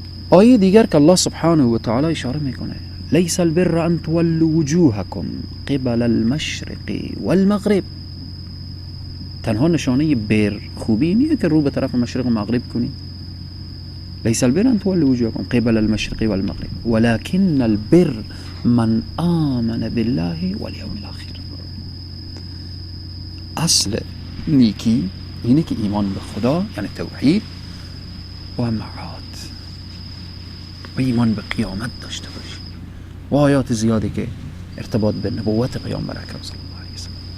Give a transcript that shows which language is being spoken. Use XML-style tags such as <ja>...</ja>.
<fa>آیه دیگر که الله سبحانه و تعالی اشاره میکنه</fa> <ar>لیس البر ان تولوا وجوهکم قبل المشرق والمغرب.</ar> <fa>تنها نشانه بر خوبی نیه که رو به طرف مشرق و مغرب کنی.</fa> <ar>لیس البر ان تولوا وجوهکم قبل المشرق والمغرب ولكن البر من آمن بالله والیوم الاخر.</ar> <fa>اصل نیکی اینه که ایمان به خدا، یعنی توحید و معاد، و ایمان به قیامت داشته باشی، و آیات زیادی که ارتباط به نبوت پیامبر اکرم صلی الله علیه و سلم.</fa>